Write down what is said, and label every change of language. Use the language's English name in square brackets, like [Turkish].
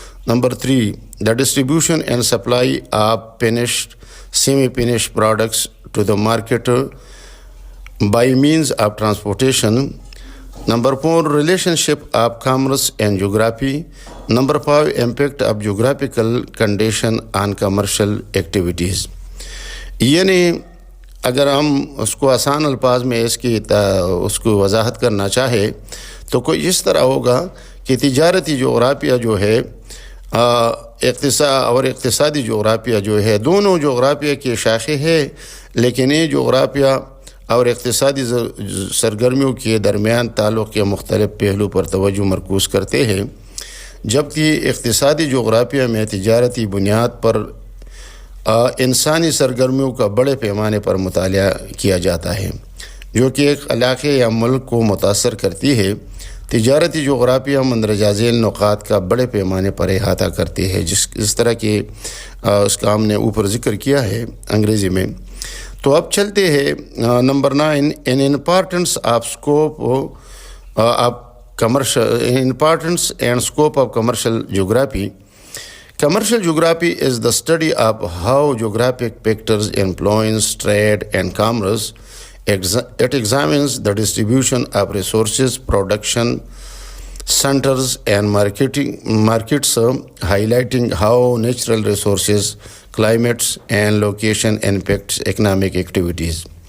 [English] Number 3, the distribution and supply of finished, semi-finished products to the market by means of transportation. Number 4, relationship of commerce and geography. Number 5, impact of geographical condition on commercial activities. [Urdu] یعنی اگر ہم اس کو آسان الفاظ میں اس کو وضاحت کرنا چاہے تو کوئی اس طرح ہوگا کہ تجارتی جغرافیہ جو ہے اقتصادی جغرافیہ جو ہے، دونوں جغرافیہ کی شاخیں ہے، لیکن یہ جغرافیہ اور اقتصادی سرگرمیوں کے درمیان تعلق کے مختلف پہلو پر توجہ مرکوز کرتے ہیں، جبکہ اقتصادی جغرافیہ میں تجارتی بنیاد پر انسانی سرگرمیوں کا بڑے پیمانے پر مطالعہ کیا جاتا ہے، جو کہ ایک علاقے یا ملک کو متاثر کرتی ہے۔ تجارتی جغرافیہ مندرجہ ذیل نقاط کا بڑے پیمانے پر احاطہ کرتی ہے، جس طرح کہ اس کا ہم نے اوپر ذکر کیا ہے انگریزی میں۔ تو اب چلتے ہیں number 9، [English] In importance of scope of commercial importance and scope of commercial geography. Commercial geography is the study of how geographic factors influence trade and commerce. It examines the distribution of resources, production centers, and markets, highlighting how natural resources, climates, and location impacts economic activities.